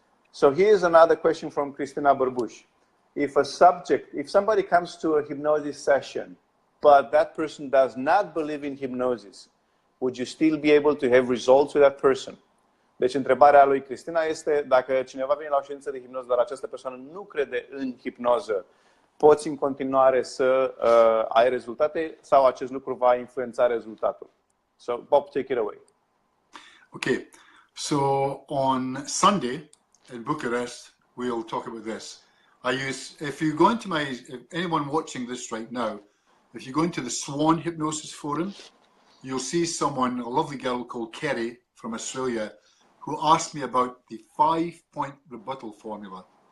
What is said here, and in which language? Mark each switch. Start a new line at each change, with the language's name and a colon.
English: So here's another question from Cristina Bărbuș. If somebody comes to a hypnosis session, but that person does not believe in hypnosis, would you still be able to have results with that person?
Romanian: Deci întrebarea lui Cristina este, dacă cineva vine la o ședință de hipnoză, dar această persoană nu crede în hipnoză, poți în continuare să ai rezultate sau acest lucru va influența rezultatul?
English: So, Bob, take it away. Okay, so on Sunday in Bucharest, we'll talk about this. If you go into anyone watching this right now, if you go into the Swan Hypnosis Forum, you'll see someone, a lovely girl called Kerry from Australia, who asked me about the 5-point rebuttal formula.